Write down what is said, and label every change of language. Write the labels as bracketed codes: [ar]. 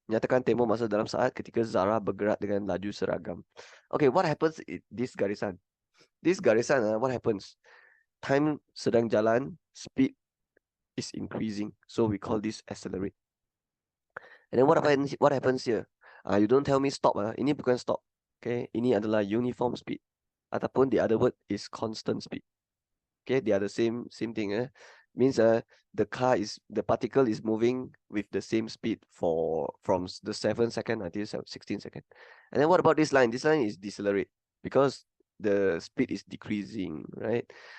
[ms] Nyatakan tempoh masa dalam saat ketika zarah bergerak dengan laju seragam. [en] Okay, what happens in this [ms] garisan? [en] This garisan, what happens? Time [ms] sedang jalan, [en] speed is increasing. So we call this accelerate. And then what happens here? You don't tell me stop. [ms] Ini bukan stop. Okay, ini adalah [en] uniform speed. [ms] Ataupun [en] the other word is constant speed. Okay, they are the same thing. Means the particle is moving with the same speed from the 7 second until 16 second. And then what about this line? This line is decelerate because the speed is decreasing, right?